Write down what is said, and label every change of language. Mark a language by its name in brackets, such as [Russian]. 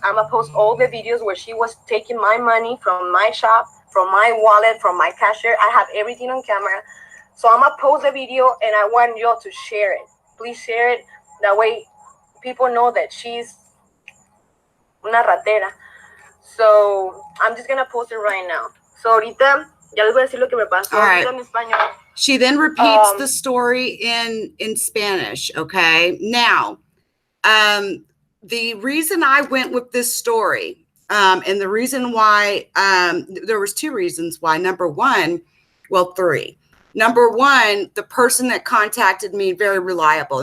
[English] I'm gonna post all the videos where she was taking my money from my shop, from my wallet, from my cashier. I have everything on camera. So I'm gonna post the video, and I want y'all to share it. Please share it. That way people know that she's [Spanish] una ratera. [English] So I'm just gonna post it right now. [Spanish] So ahorita ya les voy a decir lo que me pasó ahorita en español. [English] She then repeats the story in Spanish. Okay. Now, the reason I went with this story, and the reason why, there was two reasons why. Number one, well, three. Number one, the person that contacted me, very reliable.